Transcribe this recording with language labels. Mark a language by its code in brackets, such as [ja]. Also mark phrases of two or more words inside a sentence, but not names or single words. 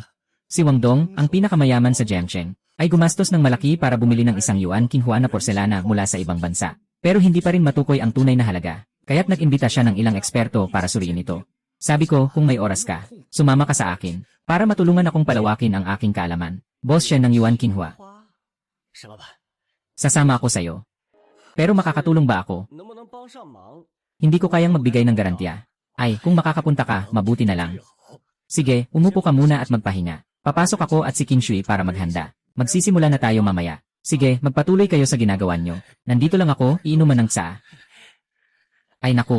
[tl] Si Wang Dong, ang pinakamayaman sa Jiangsheng, ay gumastos ng malaki para bumili ng 1 yuan Qinghua na porselana mula sa ibang bansa. Pero hindi pa rin matukoy ang tunay na halaga. Kaya't nag-imbita siya ng ilang eksperto para suriin ito. Sabi ko, kung may oras ka, sumama ka sa akin, para matulungan akong palawakin ang aking kaalaman. Boss siya ng Yuan Qinghua. [zh] 花，沈老板， [tl] Sasama ako sa'yo. Pero makakatulong ba ako? [zh] 能不能帮上忙？ [tl] Hindi ko kayang magbigay ng garantiya. Ay, kung makakapunta ka, mabuti na lang. Sige, umupo ka muna at magpahinga. Papasok ako at si Qin Shui para maghanda. Magsisimula na tayo mamaya. Sige, magpatuloy kayo sa ginagawa nyo. Nandito lang ako, iinuman ng tsaa. Ay naku.